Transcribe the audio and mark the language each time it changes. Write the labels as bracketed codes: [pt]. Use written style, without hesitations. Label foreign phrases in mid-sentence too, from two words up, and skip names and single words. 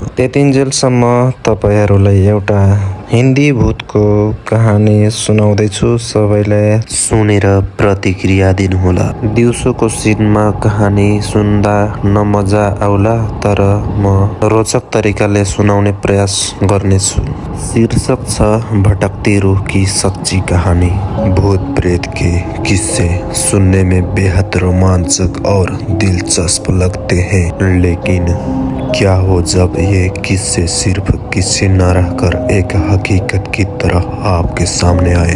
[ne] त्यतिन्जेलसम्म तपाईहरुलाई एउटा हिन्दी भूतको कहानी सुनाउँदैछु। सबैले सुनेर प्रतिक्रिया दिनुहोला। दिउँसोको सिनमा कहानी सुन्दा नमजा आउला, तर म रोचक तरिकाले सुनाउने प्रयास गर्नेछु। शीर्षक छ भटकती रूह की सच्ची कहानी। [hi] भूत प्रेत के किस्से सुनने में बेहद रोमांचक और दिलचस्प लगते हैं, लेकिन क्या हो जब ये किस्से सिर्फ किस्से न रहकर एक हकीकत की तरह आपके सामने आए।